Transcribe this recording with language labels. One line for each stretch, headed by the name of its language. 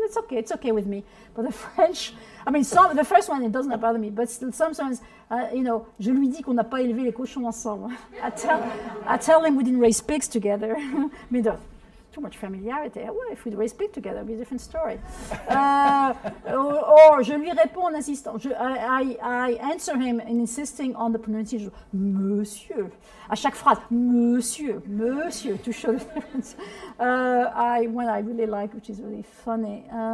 English: It's okay with me. But the French, the first one, it doesn't bother me, but sometimes,
French: je lui dis qu'on n'a pas élevé les cochons ensemble.
English: I tell him we didn't raise pigs together. too much familiarity. Well, if we'd always speak together, it'd be a different story.
French: Or je lui réponds en insistant.
English: I answer him in insisting on the pronunciation. Monsieur.
French: À chaque phrase, monsieur, monsieur,
English: to show the difference. One I really like, which is really funny.